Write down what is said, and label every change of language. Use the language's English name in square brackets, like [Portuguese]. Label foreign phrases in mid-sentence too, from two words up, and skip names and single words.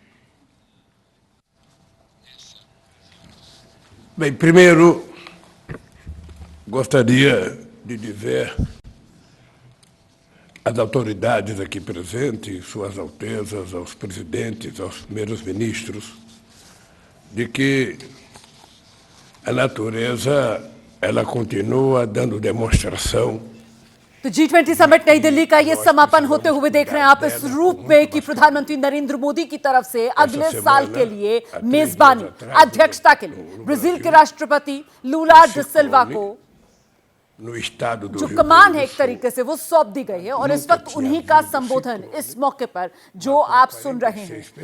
[Portuguese] Bem, primeiro gostaria de dizer às autoridades aqui presentes, Suas Altezas, aos presidentes, aos primeiros ministros, de que a natureza ela continua dando demonstração। [Hindi] तो G20 समिट नई दिल्ली का ये समापन होते हुए देख रहे हैं आप इस रूप में कि प्रधानमंत्री नरेंद्र मोदी की तरफ से अगले साल के लिए मेजबानी अध्यक्षता के लिए ब्राजील के राष्ट्रपति लूला दा सिल्वा को जो कमान है एक तरीके से वो सौंप दी गई है, और इस वक्त उन्हीं का संबोधन इस मौके पर जो आप सुन रहे हैं।